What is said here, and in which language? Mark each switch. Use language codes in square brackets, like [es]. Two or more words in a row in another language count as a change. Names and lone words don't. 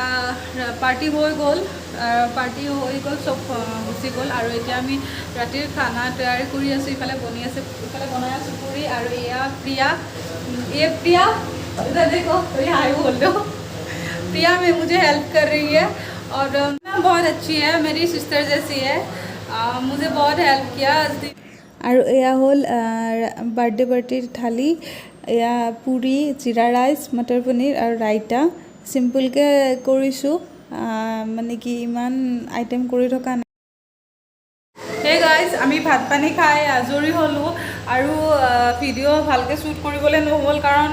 [as] পাৰ্টি হৈ গ'ল চব গুচি গ'ল আৰু এতিয়া আমি ৰাতিৰ খানা তৈয়াৰী কৰি আছোঁ ইফালে বনাই আছোঁ পুৰি আৰু এয়া প্ৰিয়া [hi] इधर देखो तो यहाँ आयु बोल दो प्रिया में मुझे हेल्प कर रही है और बहुत अच्छी है मेरी सिस्टर जैसी है मुझे बहुत हेल्प [as] किया আৰু এয়া হ'ল বাৰ্থডে পাৰ্টিৰ থালি এয়া পুৰি জিৰা ৰাইচ মটৰ পনীৰ আৰু ৰাইতা চিম্পুলকৈ কৰিছোঁ মানে কি ইমান আইটেম কৰি থকা নাই [en] hey guys [as] আমি ভাত পানী খাই আজৰি হ'লোঁ আৰু ভিডিঅ' ভালকৈ শ্বুট কৰিবলৈ নহ'ল কাৰণ